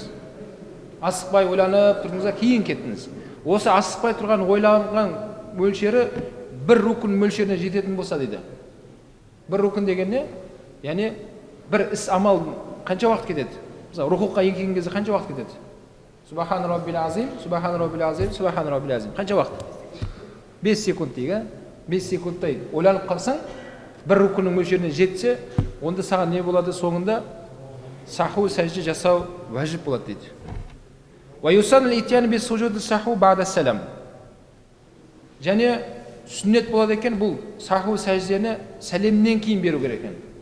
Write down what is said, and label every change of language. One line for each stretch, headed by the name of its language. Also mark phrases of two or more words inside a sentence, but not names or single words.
Kazakh: Асықпай ойланып тұрдыңыз да кейін кеттіңіз. Осы асықпай тұрған ойланған мөлшері бір рукн мөлшеріне жететін болса дейді. Бір рукн деген не? Яғни бір іс амал қанша уақыт кетеді? Мысалы, рухуққа келген кезде қанша уақыт кетеді?
Arabic: سبحان ربي العظيم، سبحان ربي العظيم، سبحان ربي العظيم.
Kazakh: Қанша уақыт? 5 секунд дейік. 5 секундтай ойланып қалсаң, бір рукнның мөлшеріне жетсе, онда саған не болады соңында? Саху сәжде жасау уәжіп болады дейді.
Arabic: ويسن الإتيان بسجود السهو بعد السلام.
Kazakh: Және сүннет болады екен, бұл саху сәждені сәлемнен кейін беру керек екен.